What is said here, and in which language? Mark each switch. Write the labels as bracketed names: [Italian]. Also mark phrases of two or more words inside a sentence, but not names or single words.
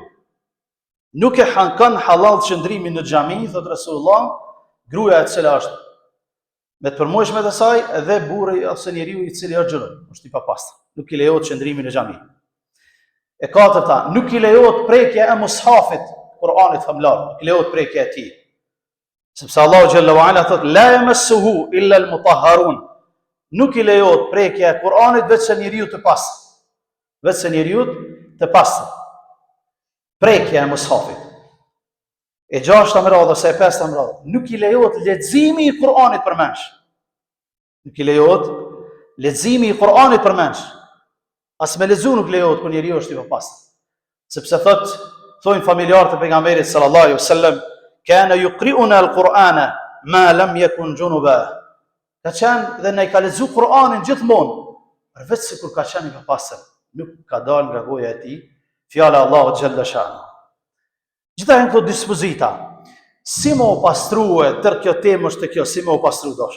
[Albanian] Nuk e kanë halal qëndrimin në xhami, thotë Rasulullah, gruaja e cila është me të përmojshmet e saj dhe burri ose njeriu i cili është xhunub, është i papastër. Nuk i lejohet qëndrimi në xhami. E katërta, nuk i lejohet prekja e mushafit, Kur'anit famlar, nuk i lejohet prekja e tij. Sepse Allahu Xhallahu Ala thot: [Arabic] "لا يمسه إلا المطهرون." [Albanian] Nuk i lejohet prekja e Kur'anit vetëm njeriu të pastër. Vetëm njeriu të pastër. Prekja e mushafit. E gjashta më radhë ose e pesta më radhë, nuk i lejohet leximi i Kur'anit përmendsh. Nuk i lejohet leximi i Kur'anit përmendsh. As me lexu nuk lejohet kur njeriu është i papastër. Sepse thonë familjarët e pejgamberit [Arabic] صلى الله عليه وسلم: "كان يقرئون القرآن ما لم يكن جنبا." [Albanian] Ka qenë dhe ne ka lexu Kur'anin gjithmonë, përveç se kur ka qenë i papastër, nuk ka dalë nga goja e tij fjala Allahu xhalla shanu. Gjitha këto dispozita, si më u pastrua tër kjo temë është kjo, si më u pastru dashur.